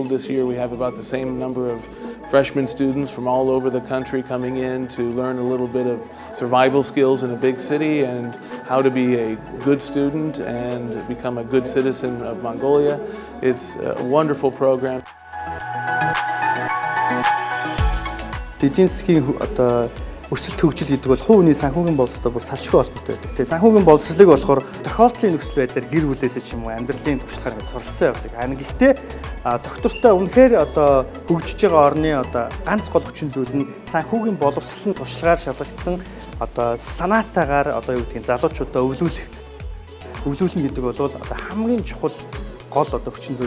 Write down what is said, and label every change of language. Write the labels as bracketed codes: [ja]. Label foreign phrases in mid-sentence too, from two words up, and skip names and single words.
[en] This year we have about the same number of freshman students from all over the country coming in to learn a little bit of survival skills in a big city and how to be a good student and become a good citizen of Mongolia. It's a wonderful program. [mn] Эдийн засгийн өсөлт хөгжил гэдэг бол хувь хүний санхүүгийн боловсротой бүр салшгүй холбоотой байдаг. Тэгээ санхүүгийн боловсролыг болохоор тохиолдлын нөхцөл байдлаар гэр бүлээсээ ч юм уу амьдралын туршлагаар ингэ суралцсан явдаг. Харин гэхдээ доктортой үнэхээр хөгжиж байгаа орны ганц гол хүчин зүйл нь санхүүгийн боловсролын туршлагаар шалгагдсан санаатаагаар юу гэдгийг залуучуудаа өвлүүлнэ гэдэг бол хамгийн чухал гол хүчин зүйл.